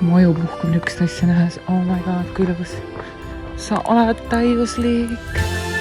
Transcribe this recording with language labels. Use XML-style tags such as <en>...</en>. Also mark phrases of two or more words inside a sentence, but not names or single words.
<et>Maju puhkub niisugust asja nähes.</et> <en>Oh my god,</en> <et>kui lõbus. Sa oled täiuslik.</et>